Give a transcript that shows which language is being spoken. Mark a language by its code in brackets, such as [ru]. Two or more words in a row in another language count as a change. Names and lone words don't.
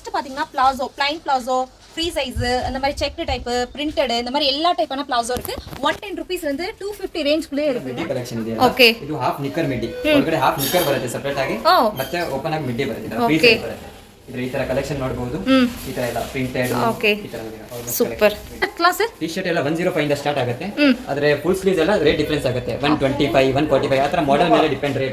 [ta] பாத்தீங்கன்னா பிளாசோ, பிளைன் பிளாசோ, ஃப்ரீ சைஸ், அந்த மாதிரி செக் டைப், பிரிண்டட், இந்த மாதிரி எல்லா டைப்பான பிளாசோ இருக்கு. 110 rupees இருந்து 250 ரேஞ்ச்க்குள்ளே இருக்கு. [kn] ಮಿಡ್ಡಿ ಕಲೆಕ್ಷನ್ ಇದೆ. ಓಕೆ. ಇದು ಹಾಫ್ ನಿಕ್ಕರ್ ಮಿಡ್ಡಿ. ಒಳಗಡೆ ಹಾಫ್ ನಿಕ್ಕರ್ ಬರುತ್ತೆ ಸೆಪರೇಟ್ ಆಗಿ. ಮತ್ತೆ ಓಪನ್ ಆಗಿ ಮಿಡ್ಡಿ ಬರುತ್ತೆ. ಫ್ರೀ ಸೈಜ್ ಬರುತ್ತೆ. ಇದ್ರ ಈ ತರ ಕಲೆಕ್ಷನ್ ನೋಡಬಹುದು. ಈ ತರ ಎಲ್ಲ ಪ್ರಿಂಟೆಡ್ ಈ ತರ ಸೂಪರ್. ಕ್ಲಾಸ್ ಟಿ ಶರ್ಟ್ ಎಲ್ಲ 105 ಇಂದ ಸ್ಟಾರ್ಟ್ ಆಗುತ್ತೆ. ಆದ್ರೆ ಫುಲ್ ಸ್ಲೀವ್ಸ್ ಎಲ್ಲ ರೇಟ್ ಡಿಫರೆನ್ಸ್ ಆಗುತ್ತೆ. 125 145 ಆ ತರ ಮಾಡೆಲ್ ಮೇಲೆ ಡಿಪೆಂಡ್ ರೇಟ್.